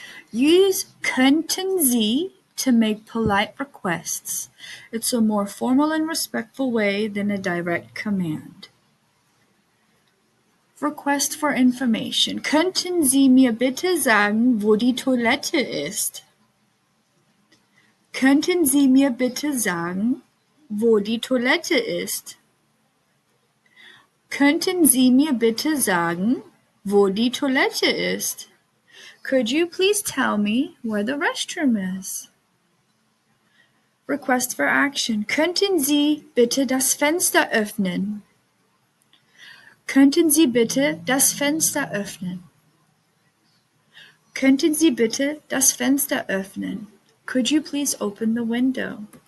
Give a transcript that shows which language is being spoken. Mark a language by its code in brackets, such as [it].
[en] Use könnten Sie to make polite requests. It's a more formal and respectful way than a direct command. Request for information. [de] Könnten Sie mir bitte sagen, wo die Toilette ist? Könnten Sie mir bitte sagen, wo die Toilette ist? Könnten Sie mir bitte sagen, wo die Toilette ist? [en] Could you please tell me where the restroom is? Request for action. [de] Könnten Sie bitte das Fenster öffnen? Könnten Sie bitte das Fenster öffnen? Könnten Sie bitte das Fenster öffnen? [en] Could you please open the window?